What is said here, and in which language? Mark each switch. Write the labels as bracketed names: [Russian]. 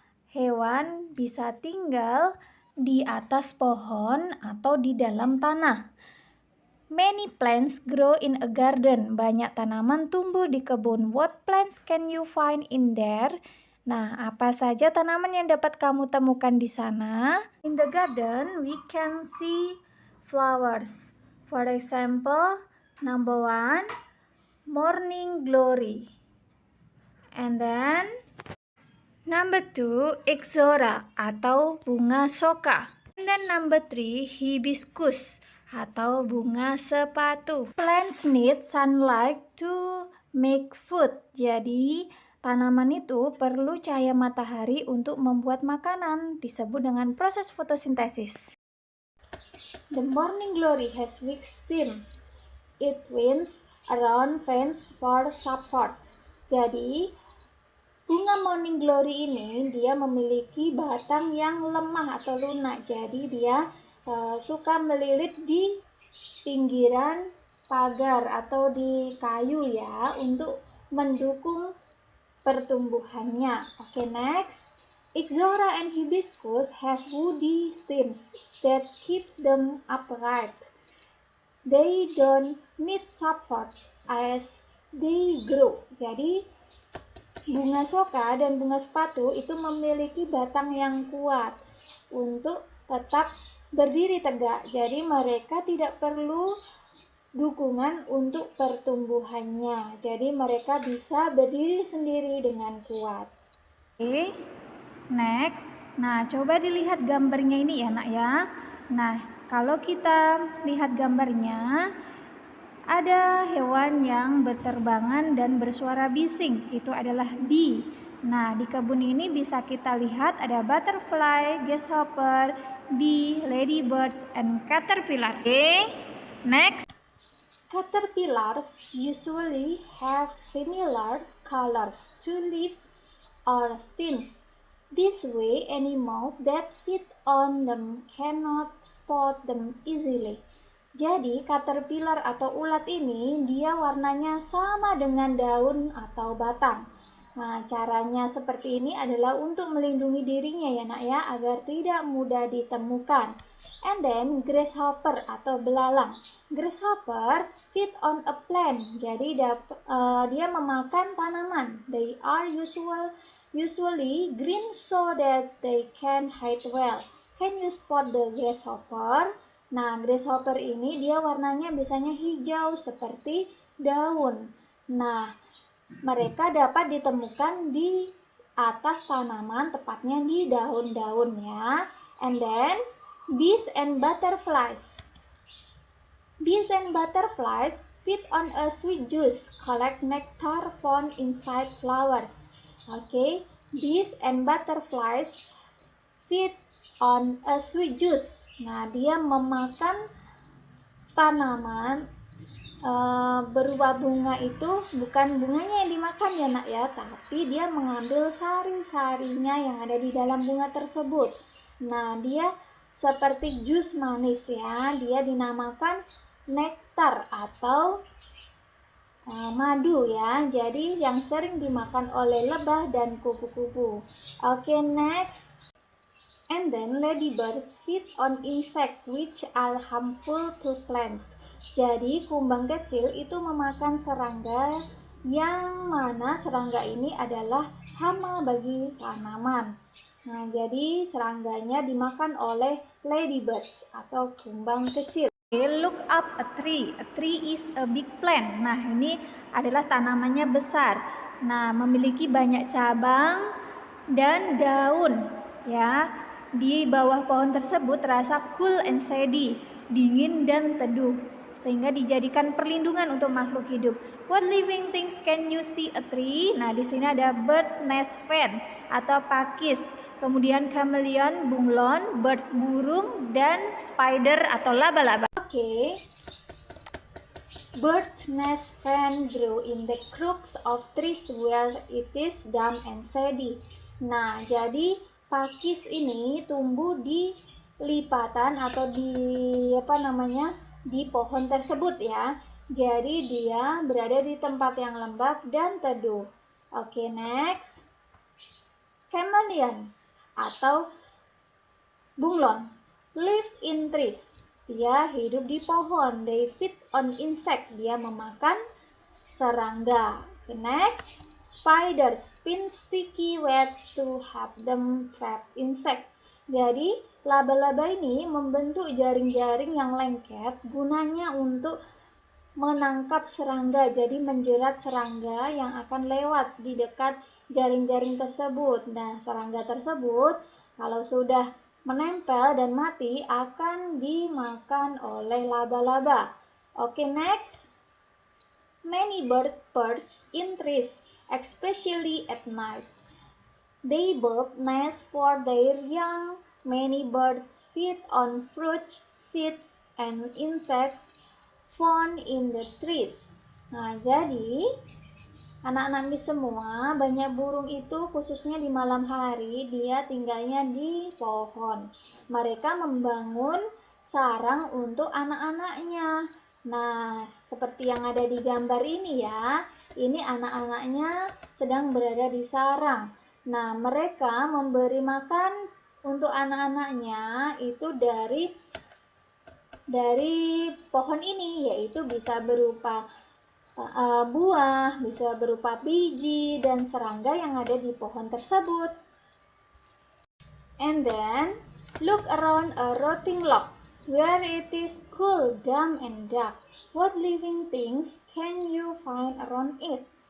[Indonesian] Hewan bisa tinggal di atas pohon atau di dalam tanah. [English] Many plants grow in a garden. [Indonesian] Banyak tanaman tumbuh di kebun. [English] What plants can you find in there? [Indonesian] Nah, apa saja tanaman yang dapat kamu temukan di sana? [English] In the garden, we can see flowers. For example, number 1, morning glory. And then, number 2, ixora atau bunga soka. And then number 3, hibiscus atau bunga sepatu. Plants need sunlight to make food. [Indonesian] Jadi, tanaman itu perlu cahaya matahari untuk membuat makanan, disebut dengan proses fotosintesis. [English] The morning glory has weak stem. It winds around fence for support. [Indonesian] Jadi, bunga morning glory ini dia memiliki batang yang lemah atau lunak. Jadi dia suka melilit di pinggiran pagar atau di kayu ya untuk mendukung pertumbuhannya. [English] Okay, next. Ixora and hibiscus have woody stems that keep them upright. They don't need support as they grow. [Indonesian] Jadi bunga soka dan bunga sepatu itu memiliki batang yang kuat untuk tetap berdiri tegak. Jadi mereka tidak perlu dukungan untuk pertumbuhannya. Jadi mereka bisa berdiri sendiri dengan kuat. Oke, next. Nah, coba dilihat gambarnya ini ya, Nak ya. Nah, kalau kita lihat gambarnya, ada hewan yang berterbangan dan bersuara bising, itu adalah bee. Nah, di kebun ini bisa kita lihat ada butterfly, grasshopper, bee, ladybirds, and caterpillar. [English] Okay, next. Caterpillars usually have similar colors to leaf or stems. This way, animals that feed on them cannot spot them easily. [Indonesian] Jadi, caterpillar atau ulat ini dia warnanya sama dengan daun atau batang. Nah, caranya seperti ini adalah untuk melindungi dirinya ya nak ya, agar tidak mudah ditemukan. [English] And then, grasshopper atau belalang. Grasshopper feed on a plant. [Indonesian] Jadi, dia memakan tanaman. [English] They are usually green so that they can hide well. Can you spot the grasshopper? [Indonesian] Nah, grasshopper ini dia warnanya biasanya hijau seperti daun. Nah, mereka dapat ditemukan di atas tanaman, tepatnya di daun-daun ya. [English] And then, bees and butterflies. Bees and butterflies feed on a sweet juice, collect nectar found inside flowers. Okay, bees and butterflies feed on a sweet juice. [Indonesian] Nah, dia memakan tanaman berupa bunga itu, bukan bunganya yang dimakan ya nak ya, tapi dia mengambil sari-sarinya yang ada di dalam bunga tersebut. Nah, dia seperti jus manis ya, dia dinamakan nektar atau madu ya, jadi yang sering dimakan oleh lebah dan kupu-kupu. [English] Okay, next. And then ladybirds feed on insects which are harmful to plants. [Indonesian] Jadi kumbang kecil itu memakan serangga yang mana serangga ini adalah hama bagi tanaman. Nah, jadi serangganya dimakan oleh ladybirds atau kumbang kecil. [English] Look up a tree. A tree is a big plant. [Indonesian] Nah, ini adalah tanamannya besar. Nah, memiliki banyak cabang dan daun Ya, di bawah pohon tersebut terasa [English] cool and shady, [Indonesian] dingin dan teduh, sehingga dijadikan perlindungan untuk makhluk hidup. [English] What living things can you see a tree? [Indonesian] Nah, di sini ada bird nest fan atau pakis, kemudian chameleon, bunglon, bird burung, dan spider atau laba-laba. Oke. Bird nest fan grow in the crooks of trees where it is damp and shady. Nah, jadi pakis ini tumbuh di lipatan atau di pohon tersebut ya. Jadi dia berada di tempat yang lembab dan teduh. [English] Oke, next. Chameleons atau bunglon live in trees. [Indonesian] Dia hidup di pohon. [English] They feed on insect. [Indonesian] Dia memakan serangga. [English] Next, spiders spin sticky webs to help them trap insect. [Indonesian] Jadi, laba-laba ini membentuk jaring-jaring yang lengket gunanya untuk menangkap serangga. Jadi, menjerat serangga yang akan lewat di dekat jaring-jaring tersebut. Nah, serangga tersebut kalau sudah menempel dan mati akan dimakan oleh laba-laba. [English] Oke, next. Many birds perch in trees, especially at night. They build nests for their young. Many birds feed on fruits, seeds, and insects found in the trees. [Indonesian] Nah, jadi anak-anak Miss semua, banyak burung itu khususnya di malam hari dia tinggalnya di pohon. Mereka membangun sarang untuk anak-anaknya. Nah, seperti yang ada di gambar ini ya, ini anak-anaknya sedang berada di sarang. Nah, mereka memberi makan untuk anak-anaknya itu dari pohon ini, yaitu bisa berupa buah, bisa berupa biji dan serangga yang ada di pohon tersebut. [English] And then look around a rotting log where it is cool, damp, and dark. What living things can you find around it?